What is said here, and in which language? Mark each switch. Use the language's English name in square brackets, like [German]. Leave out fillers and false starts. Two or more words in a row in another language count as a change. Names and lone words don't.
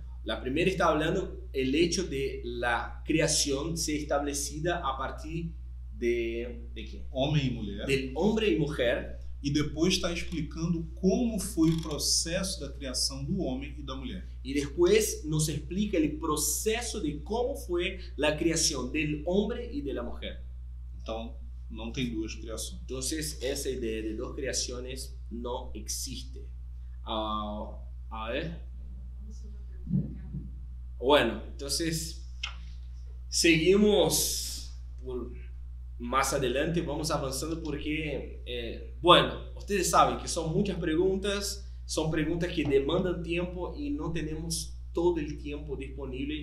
[Spanish] La primera está hablando el hecho de la creación ser establecida a partir ¿de qué? [Portuguese] Homem e mulher. [Spanish] Del hombre y mujer. [Portuguese] E depois está explicando como foi o processo da criação do homem e da mulher. [Spanish] Y después nos explica el proceso de cómo fue la creación del hombre y de la mujer. [Portuguese] Então, não tem duas criações. [Spanish] Entonces, esa idea de dos creaciones no existe. A ver. Bueno, entonces, seguimos más adelante, vamos avanzando porque, bueno, ustedes saben que son muchas preguntas, son preguntas que demandan tiempo y no tenemos todo el tiempo disponible.